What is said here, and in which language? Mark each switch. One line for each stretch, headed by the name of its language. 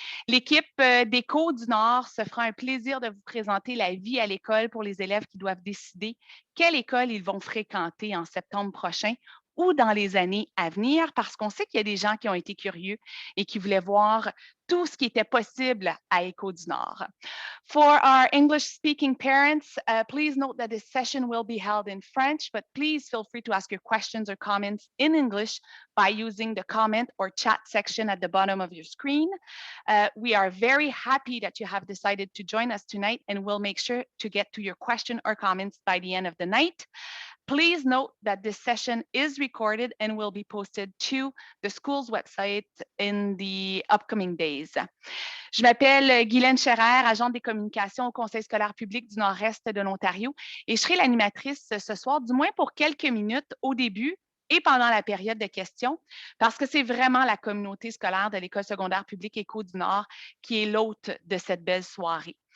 French: L'équipe d'Éco du Nord se fera un plaisir de vous présenter la vie à l'école pour les élèves qui doivent décider quelle école ils vont fréquenter en septembre prochain ou dans les années à venir, parce qu'on sait qu'il y a des gens qui ont été curieux et qui voulaient voir tout ce qui était possible à Éco du Nord.
English: For our English-speaking parents, please note that this session will be held in French, but please feel free to ask your questions or comments in English by using the comment or chat section at the bottom of your screen. We are very happy that you have decided to join us tonight, and we'll make sure to get to your question or comments by the end of the night. Please note that this session is recorded and will be posted to the school's website in the upcoming days.
French: Je m'appelle Guylaine Scherrer, agente des communications au Conseil scolaire public du Nord-Est de l'Ontario, et je serai l'animatrice ce soir, du moins pour quelques minutes au début et pendant la période de questions, parce que c'est vraiment la communauté scolaire de l'École secondaire publique Éco du Nord qui est l'hôte de cette belle soirée.